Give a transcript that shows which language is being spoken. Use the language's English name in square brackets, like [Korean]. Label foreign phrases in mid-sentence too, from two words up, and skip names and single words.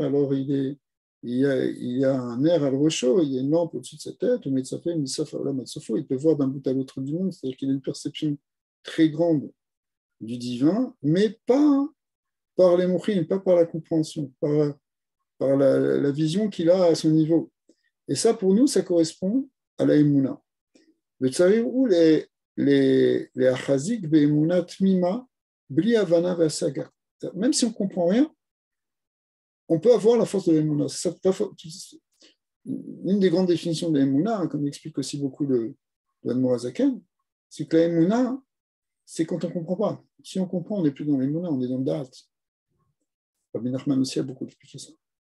[French] Alors, il y a un air à l'rocho, il y a une lampe au-dessus de sa tête, il peut voir d'un bout à l'autre du monde, c'est-à-dire qu'il a une perception très grande du divin, mais pas par les mouchines, pas par la compréhension, par la vision qu'il a à son niveau. Et ça, pour nous, ça correspond à la Emouna. [Hebrew] Le tsarif ou les achazik be'emouna tmima bli havana ve'asaga. [French] Même si on ne comprend rien, on peut avoir la force de l'Emouna. Une des grandes définitions de l'Emouna, comme explique aussi beaucoup le Admorazaken, c'est que l'Emouna, c'est quand on ne comprend pas. Si on comprend, on n'est plus dans l'Emouna, on est dans le Da'at. Rabbi Nachman aussi a beaucoup expliqué ça.